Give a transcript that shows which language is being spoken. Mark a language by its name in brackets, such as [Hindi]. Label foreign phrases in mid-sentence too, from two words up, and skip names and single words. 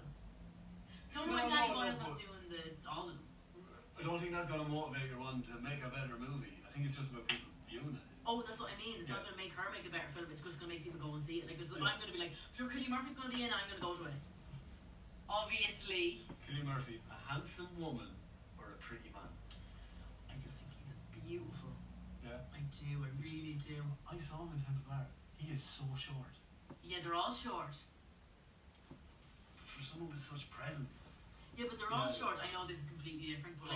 [English] Don't mind Danny Boyle's not doing all of them. I don't think that's going to motivate your one to make a better movie. I think it's just about people viewing it. Oh, that's what I mean. It's not going to make her make a better film. It's just going to make people go and see it. Like, I'm going to be like, sure, Cillian Murphy's going to be in. I'm going to go to it. Obviously. Cillian Murphy, a handsome woman or a pretty man? I just think he's beautiful. Yeah. I do. I really do. I saw him in Temple Bar. He is so short. Yeah, they're all short. For someone with such presence. Yeah, but they're all short. I know this is completely different, but like,